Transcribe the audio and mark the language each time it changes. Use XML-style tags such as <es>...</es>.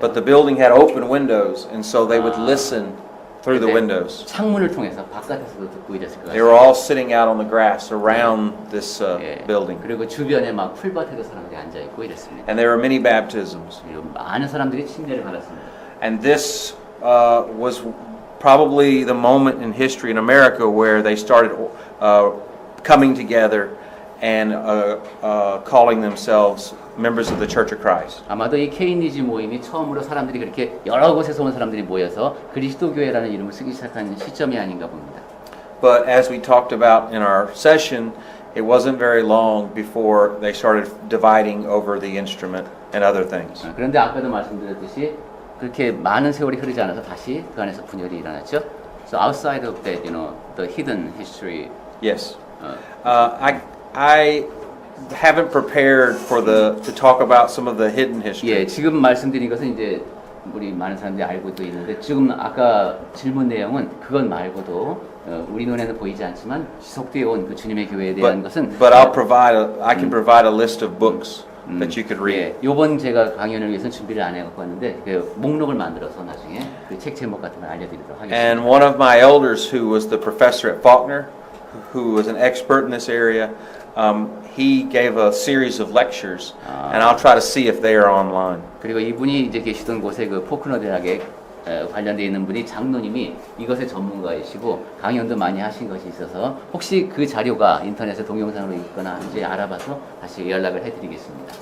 <en>but the building had open windows, and so they would listen through the windows.</en> <ko>창문을 통해서 바깥에서도 듣고 이랬을 것</ko> <en>They were</en> <ko>같아요.</ko> <en>all sitting out on the grass around this building,</en> <ko>그리고 주변에 막 풀밭에도 사람들이 앉아 있고 이랬습니다.</ko> <en>and there were many baptisms.</en> <ko>그리고 많은 사람들이 침례를 받았습니다.</ko> <en>And this was probably the moment in history in America where they started coming together and calling themselves members of the Church of Christ.</en> <ko>아마도 이 케이니지 모임이 처음으로 사람들이 그렇게 여러 곳에서 온 사람들이 모여서 그리스도교회라는 이름을 쓰기 시작한 시점이 아닌가 봅니다.</ko> <en>But as we talked about in our session, it wasn't very long before they started dividing over the instrument and other things.</en> <ko>그런데 아까도 말씀드렸듯이 그렇게 많은 세월이 흐르지 않아서 다시 그 안에서 분열이 일어났죠.</ko> <en>So outside of that, the hidden history. Yes. I haven't prepared to talk about some of the hidden history.</en> <ko>예, 지금 말씀드린 것은 이제 우리 많은 사람들이 알고도 있는데 지금 아까 질문 내용은 그것 말고도 우리 눈에는 보이지 않지만 지속되어 온 그 주님의 교회에 대한 것은</ko> <en>But I can provide a list of books that you could read.</en> <ko>예, 이번 제가 강연을 위해서 준비를 안 해갖고 왔는데 그 목록을 만들어서 나중에 그 책 제목 같은 걸 알려드리도록 하겠습니다.</ko> <en>And one of my elders, who was the professor at Faulkner, who was an expert in this area, he gave a series of lectures, and I'll try to see if they are online.</en> <ko>그리고 이분이 이제 계시던 곳에 그 포크너 대학에 관련되어 있는 분이 장로님이 이것의 전문가이시고 강연도 많이 하신 것이 있어서 혹시 그 자료가 인터넷에 동영상으로 있거나 이제 알아봐서 다시 연락을 해드리겠습니다.</ko>